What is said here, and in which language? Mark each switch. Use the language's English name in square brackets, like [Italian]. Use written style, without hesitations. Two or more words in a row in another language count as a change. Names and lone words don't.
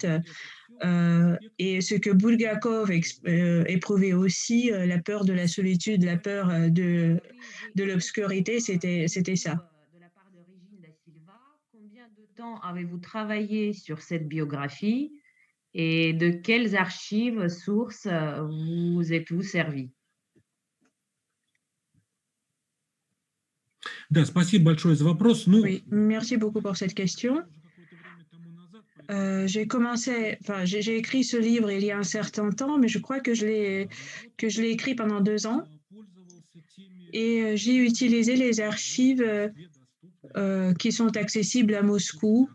[French] Et ce que Bulgakov éprouvait aussi, la peur de la solitude, la peur de l'obscurité, c'était ça. De la part de Régine Da Silva, combien de temps avez-vous travaillé sur cette biographie et de quelles archives, sources vous êtes-vous servi? [Russian] Да, спасибо большое за вопрос. Ну, [French] Oui, merci beaucoup pour cette question. J'ai écrit ce livre il y a un certain temps, mais je crois que je l'ai écrit pendant 2 ans. Et j'ai utilisé les archives qui sont accessibles à Moscou.